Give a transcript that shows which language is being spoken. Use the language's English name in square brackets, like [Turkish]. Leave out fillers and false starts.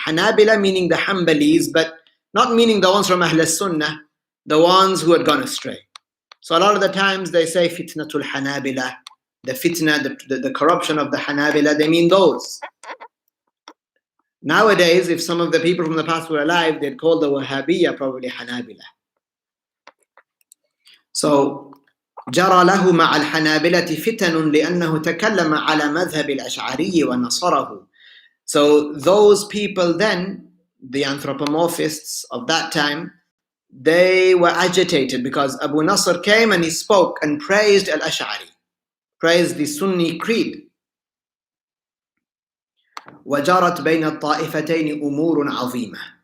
[English] Hanabila meaning the Hanbalis, but not meaning the ones from Ahl Sunnah, the ones who had gone astray. So a lot of the times they say fitnatul Hanabila, the fitna, the corruption of the Hanabila, they mean those. Nowadays, if some of the people from the past were alive, they'd call the Wahhabiyya probably Hanabila. So [Arabic] جرى له مع الحنابلة فتن لأنه تكلم على مذهب الأشعري ونصره. [English] So those people then, the anthropomorphists of that time, they were agitated because Abu Nasr came and he spoke and praised Al-Ash'ari. praised the Sunni creed. [Arabic] وَجَرَتْ بَيْنَ الطَّائِفَتَيْنِ أُمُورٌ عَظِيمَةٌ.